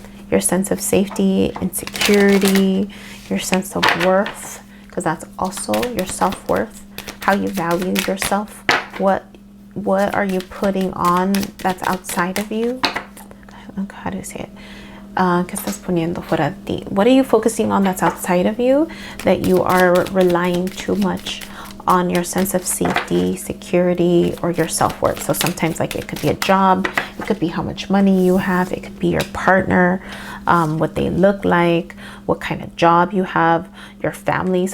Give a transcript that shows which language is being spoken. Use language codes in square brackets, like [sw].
[en] Your sense of safety and security, your sense of worth, because that's also your self-worth, how you value yourself. What are you putting on that's outside of you? How do you say it? [es] ¿Qué estás poniendo fuera de ti? [en] What are you focusing on that's outside of you, that you are relying too much on your sense of safety, security, or your self-worth? So sometimes, like, it could be a job, it could be how much money you have, it could be your partner, what they look like, what kind of job you have, your family.